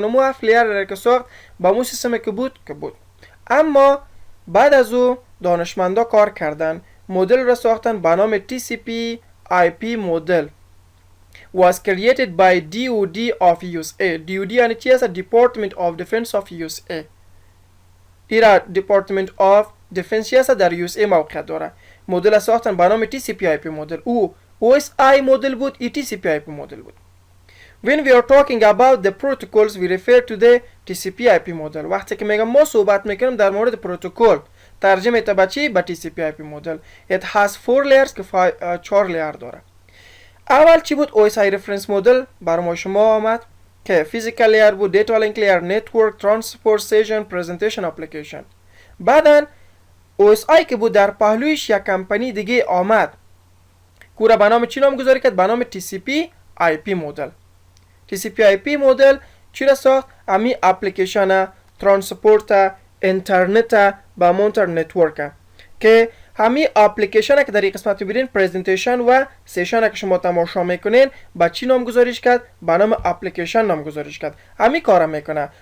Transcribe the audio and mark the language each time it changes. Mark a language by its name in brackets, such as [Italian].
[Persian] اونمو 7 لیر که ساخت با مو سیستم که بود. اما بعد از او دانشمندا کار کردن، مدل را ساختن به نام [English] TCP IP model was created by DoD of USA. DoD [Persian] یعنی چی هست؟ [English] Department of Defense of USA. [Persian] ایرا Department of Defense هست در USA موقع داره. مدل ساختن به نام TCP IP model. او OSI مدل بود، ای TCP IP مدل بود. [English] When we are talking about the protocols we refer to the TCP IP model. [Persian] وقتی که میگم ما صحبت میکنیم در مورد پروتکل، ترجمه تا به چی؟ به TCP IP model. [English] It has 4 layers [Persian] که 4 لیر داره. اول چی بود؟ [English] OSI reference model [Persian] برای ما شما آمد که [English] physical layer بود، data link layer، network، transport session، presentation application. [Persian] بعدن OSI که بود در پهلویش یک کمپانی دیگه آمد که به نام چی نامگذاری کرد؟ به نام TCP IP model. TCP IP model چی را ساخت؟ امی اپلیکیشن، ترانسپورت، اینترنت با مونتر نتورک که همین اپلیکیشن که در این قسمت می‌بینین پرزنتیشن و سیشن که شما تماشا میکنین با چی نامگذاریش کرد؟ به نام اپلیکیشن نامگذاریش کرد. همین کارا میکنه.